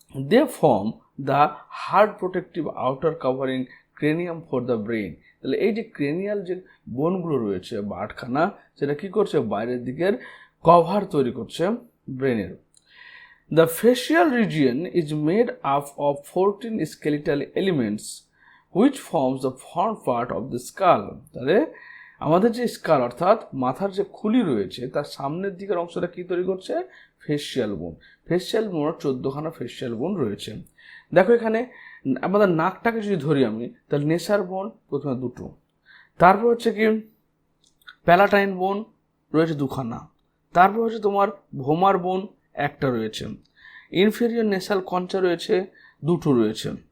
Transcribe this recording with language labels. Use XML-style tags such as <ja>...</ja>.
<en>They form the hard protective outer covering cranium for the brain.</en> <bn>তাহলে এই যে cranial যে বোনগুলো রয়েছে বা 8খানা, সেটা কি করছে, বাইরের দিকের কভার তৈরি করছে ব্রেনের।</bn> <en>The facial region is made up of 14 skeletal elements which forms the front part of the skull.</en> <bn>তাহলে আমাদের যে স্কাল অর্থাৎ মাথার যে খুলি রয়েছে তার সামনের দিকের অংশটা কি তৈরি করছে, ফেসিয়াল বোন। ফেসিয়াল বোন 14খানা ফেসিয়াল বোন রয়েছে। দেখো এখানে আমাদের নাকটাকে যদি ধরি আমি, তাহলে নেসার বোন প্রথমে 2টো, তারপর হচ্ছে কি প্যালাটাইন বোন রয়েছে 2খানা, তারপর হচ্ছে তোমার ভোমার বোন একটা রয়েছে, ইনফেরিয়র নেসাল কঞ্চা রয়েছে 2টো রয়েছে।</bn>